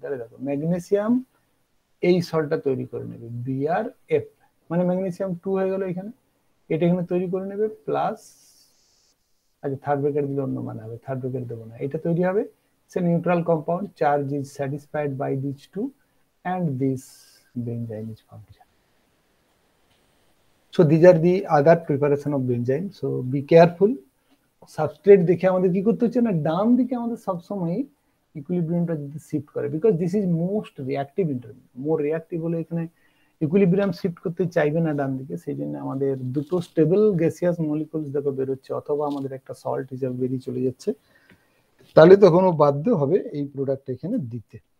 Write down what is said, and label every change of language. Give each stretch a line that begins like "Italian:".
Bangla: তাহলে দেখো ম্যাগনেসিয়াম এই সল্টটা তৈরি করে নেবে BRF, মানে ম্যাগনেসিয়াম 2 হয়ে গেল এখানে, এটা এখানে তৈরি করে নেবে প্লাস, আচ্ছা থার্ড ব্র্যাকেট দিলে অন্য মানে হবে, থার্ড ব্র্যাকেট দেবো না, এটা তৈরি হবে সে neutral compound,
English: Charge is satisfied by this two and this benzene is formed. So these are the other preparation of benzene, so be careful.
Bangla: Substrate দেখে আমাদের কি করতে হচ্ছে না, ডান দিকে আমাদের সবসময় ইকুইলিব্রিয়ামটা যদি শিফট করে,
English: because this is most reactive intermediate,
Bangla: more reactive হলে এখানে ইকুইলিব্রিয়াম শিফট করতে চাইবে না ডান দিকে, সেই জন্য আমাদের দুটো স্টেবল গ্যাসিয়াস মলিকুলস দেখো বেরোচ্ছে, অথবা আমাদের একটা সল্ট হিসাবে বেরিয়ে চলে যাচ্ছে, তাহলে তখন ও বাধ্য হবে এই প্রোডাক্ট এখানে দিতে।